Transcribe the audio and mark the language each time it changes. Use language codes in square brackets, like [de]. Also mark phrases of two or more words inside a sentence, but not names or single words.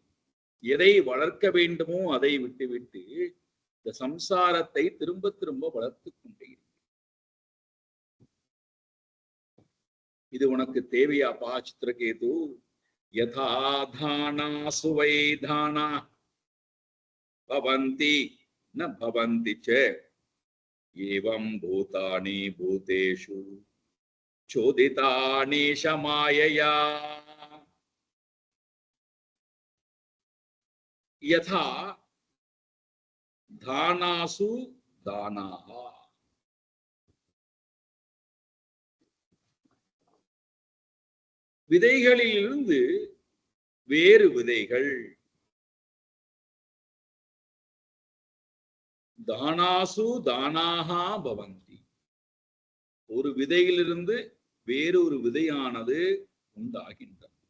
[ta] எதை வளர்க்க வேண்டுமோ அதை விட்டுவிட்டு இந்த சம்சாரத்தை திரும்ப திரும்ப வளர்த்து கொண்டே இருக்கிறேன். இது உனக்கு தேவையாப்பா சித்திரகேது? [sa] यथा धाना सुवै धाना भवन्ति न भवन्ति च एवं भूतानि भूतेषु चोदितानि मायया. यथा धानासु धानाः, [ta] விதைகளிலிருந்து வேறு விதைகள், [sa] धानासु धानाः भवन्ति, [ta] ஒரு விதையிலிருந்து வேறொரு விதையானது உண்டாகின்றது.